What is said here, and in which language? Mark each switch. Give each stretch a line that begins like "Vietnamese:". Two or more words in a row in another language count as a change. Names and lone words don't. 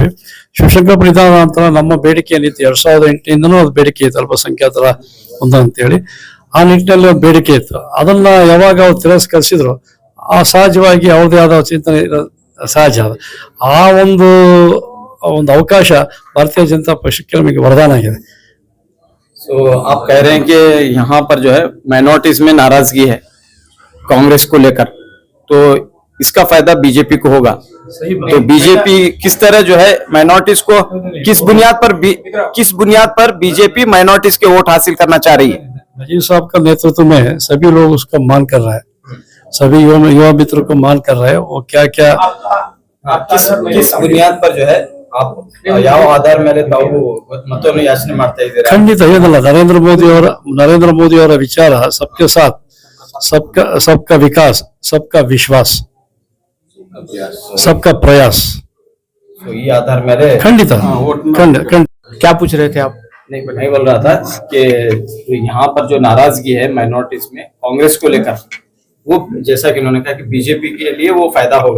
Kannada: ಶಿವಶಂಕರಪ್ಪ ನಿಧನ ನಂತರ ನಮ್ಮ ಬೇಡಿಕೆ ಏನಿತ್ತು 2008ಇಂದನೂ ಅದು ಬೇಡಿಕೆ ಇತ್ತು, ಅಲ್ಪಸಂಖ್ಯಾತರ ಒಂದು ಅಂತೇಳಿ. ಆ ನಿಟ್ಟಿನಲ್ಲಿ ಒಂದು ಬೇಡಿಕೆ ಇತ್ತು. ಅದನ್ನ ಯಾವಾಗ ಅವ್ರು ತಿರಸ್ಕರಿಸಿದ್ರು, ಆ ಸಹಜವಾಗಿ ಅವ್ರದೇ ಆದ ಚಿಂತನೆ ಸಹಜ. ಆ ಒಂದು ಅವಕಾಶ ಭಾರತೀಯ ಜನತಾ ಪಕ್ಷಕ್ಕೆ ನಮಗೆ ವರದಾನ ಆಗಿದೆ.
Hindi: तो आप कह रहे हैं कि यहाँ पर जो है माइनॉरिटीज में नाराजगी है कांग्रेस को लेकर, तो इसका फायदा बीजेपी को होगा. तो बीजेपी किस तरह जो है माइनॉरिटीज को किस बुनियाद पर बीजेपी माइनॉरिटीज के वोट हासिल करना चाह रही है? नजीब साहब का नेतृत्व में सभी लोग उसका मान कर रहे हैं, सभी युवा मित्रों को मान कर रहे हैं. वो क्या क्या किस बुनियाद पर जो है आप
Kannada: ಯಾವ ಆಧಾರ ಮೇಲೆ ತಾವು ಮತವನ್ನು ಯಾಚನೆ ಮಾಡ್ತಾ ಇದ್ದೀರಾ? ಖಂಡಿತ ಏನಲ್ಲ, ನರೇಂದ್ರ ಮೋದಿ ಅವರ ವಿಚಾರ
Hindi: सबके साथ, सबका विकास, सबका विश्वास, सबका प्रयास. तो ये आधार मेरे खंडित क्या पूछ रहे थे आप? नहीं बोल रहा था कि यहाँ पर जो नाराजगी है माइनॉरिटीज में कांग्रेस को लेकर, वो जैसा कि उन्होंने कहा कि बीजेपी के लिए वो फायदा होगा.